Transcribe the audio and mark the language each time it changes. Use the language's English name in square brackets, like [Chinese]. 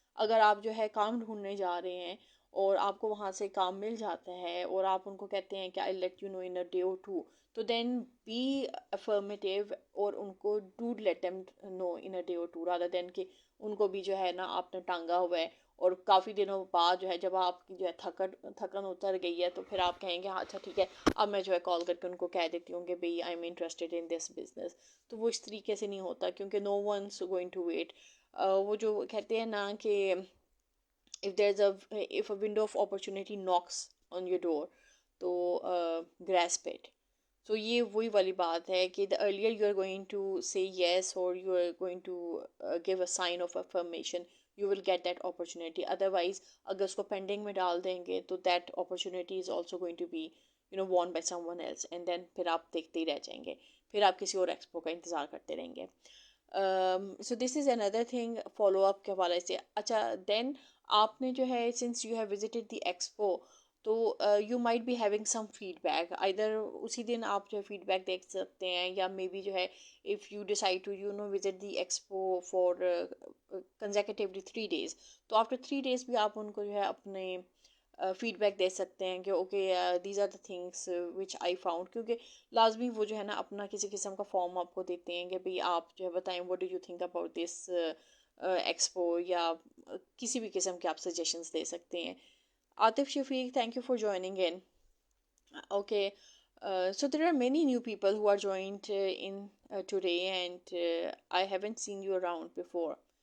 [Urdu] اگر آپ جو ہے کام ڈھونڈنے جا رہے ہیں اور آپ کو وہاں سے کام مل جاتا ہے اور آپ ان کو کہتے ہیں کہ [English] I let you know in a day or two, [Urdu] تو [English] then be affirmative [Urdu] اور ان کو [English] do let them know in a day or two, rather than [Urdu] کہ ان کو بھی جو ہے نا آپ نے ٹانگا ہوا ہے اور کافی دنوں بعد جو ہے جب آپ کی جو ہے تھکن اتر گئی ہے تو پھر آپ کہیں گے ہاں اچھا ٹھیک ہے اب میں جو ہے کال کر کے ان کو کہہ دیتی ہوں کہ بھئی [English] I am interested in this business. [Urdu] تو وہ اس طریقے سے نہیں ہوتا, کیونکہ [English] No one's going to wait. [Urdu] وہ جو کہتے ہیں نا کہ [English] if a window of opportunity knocks on your door, تو grasp it. So [Urdu] یہ وہی والی بات ہے کہ [English] the earlier you are going to say yes or you are going to give a sign of affirmation, you will get that opportunity. [Urdu] Otherwise اگر اس کو pending میں ڈال دیں گے تو [English] that opportunity is also going to be won by someone else, and then [Urdu] پھر آپ دیکھتے ہی رہ جائیں گے, پھر آپ کسی اور ایکسپو کا انتظار کرتے رہیں گے. [English] so this is another thing follow up [Urdu] کے حوالے سے. [English] اچھا دین [Urdu] آپ نے جو ہے [English] Since you have visited the expo, تو you might be having some feed back. [Urdu] ادھر اسی دن آپ جو ہے فیڈ بیک دیکھ سکتے ہیں, یا مے بی جو ہے [English] if you decide to visit the expo for consecutively 3 days, [Urdu] تو آفٹر 3 days بھی آپ ان کو جو ہے اپنے فیڈ بیک دے سکتے ہیں کہ [English] Okay these are the things which I found. [Urdu] کیونکہ لازمی وہ جو ہے نا اپنا کسی قسم کا فارم آپ کو دیتے ہیں کہ بھئی آپ جو ہے بتائیں [English] what do you think about this expo, [Urdu] یا کسی بھی قسم کے آپ سجیشنس دے سکتے ہیں. [English] Atif Shafiq, thank you for joining in. Okay, so there are many new people who are joined in today, and I haven't seen you around before.